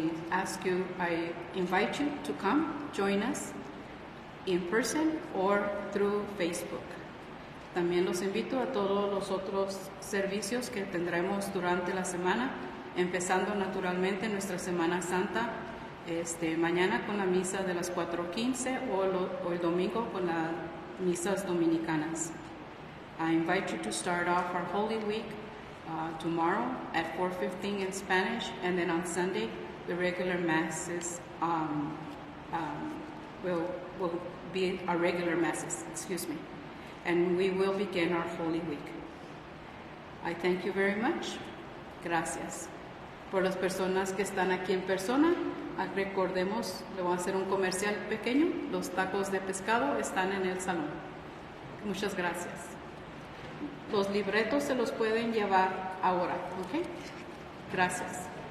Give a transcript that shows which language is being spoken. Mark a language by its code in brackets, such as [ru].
[en] I invite you to come join us in person or through Facebook. [es] También los invito a todos los otros servicios que tendremos durante la semana, empezando naturalmente nuestra Semana Santa, mañana con la misa de las 4:15 o el domingo con las misas dominicanas. [en] I invite you to start off our Holy Week tomorrow at 4:15 in Spanish, and then on Sunday the regular masses will be our regular masses, and we will begin our Holy Week. I thank you very much. Gracias. [es] Por las personas que están aquí en persona, recordemos, le voy a hacer un comercial pequeño, los tacos de pescado están en el salón. Muchas gracias. Los libretos se los pueden llevar ahora, ¿ok? Gracias.